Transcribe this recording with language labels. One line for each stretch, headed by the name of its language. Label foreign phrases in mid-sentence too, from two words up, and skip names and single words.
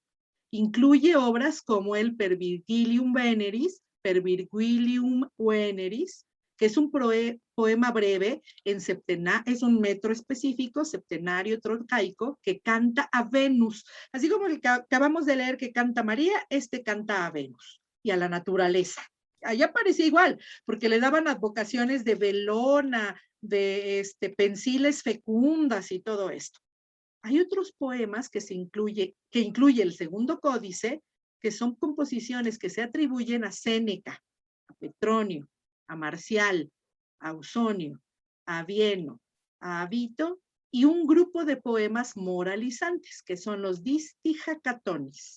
Spanish: Incluye obras como el Per Virgilium Veneris, que es un poema breve en es un metro específico, septenario troncaico, que canta a Venus. Así como el que acabamos de leer que canta María, este canta a Venus y a la naturaleza. Allá parecía igual, porque le daban advocaciones de Belona, de pensiles fecundas y todo esto. Hay otros poemas que incluye el segundo códice, que son composiciones que se atribuyen a Séneca, a Petronio, a Marcial, a Ausonio, a Vieno, a Avito, y un grupo de poemas moralizantes, que son los Distigacatonis.